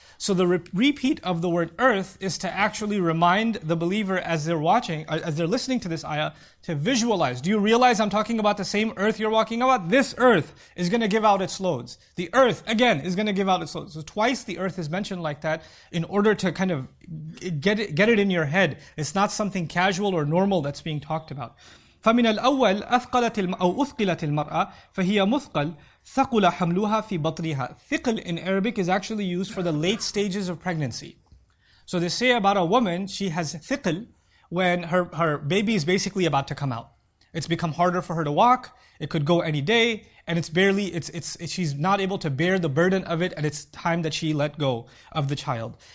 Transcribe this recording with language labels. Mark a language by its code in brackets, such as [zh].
[en] So the repeat of the word earth is to actually remind the believer as they're listening to this ayah, to visualize. Do you realize I'm talking about the same earth you're walking about? This earth is going to give out its loads. The earth, again, is going to give out its loads. So twice the earth is mentioned like that in order to kind of get it in your head. It's not something casual or normal that's being talked about. [ar] فمن الأول أثقلت المرأة فهي مثقل ثقل حملها في بطنها. [en] ثقل in Arabic is actually used for the late stages of pregnancy. So they say about a woman, she has ثقل when her baby is basically about to come out. It's become harder for her to walk, it could go any day, and she's not able to bear the burden of it, and it's time that she let go of the child.